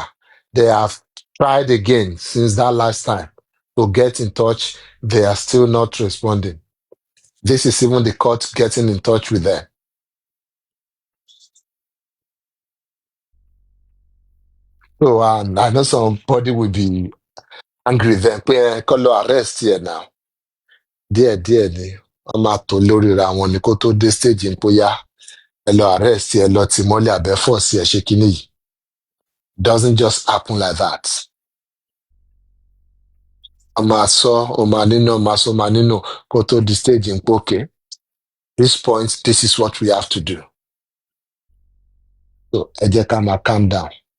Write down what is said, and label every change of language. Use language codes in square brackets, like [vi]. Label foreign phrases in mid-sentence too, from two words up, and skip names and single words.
[en] They have tried again since that last time to get in touch. They are still not responding. This is even the court getting in touch with them. So I know somebody will be angry then. [yo] Pé kó lọ [en] arrest here now. [yo] Díẹ̀díẹ̀ ni wọ́n máa tò lórí ra wọn ni kó tó dé stage ń bóyá ẹ lọ arrest ẹ lọ tì mọ́lẹ̀ àbẹ́fọ̀ sí ẹ ṣe kínní yìí. [en] Doesn't just happen like that. Omanino, go to the stage in Poke. This point, this is what we have to do. So, Ejekama, calm down.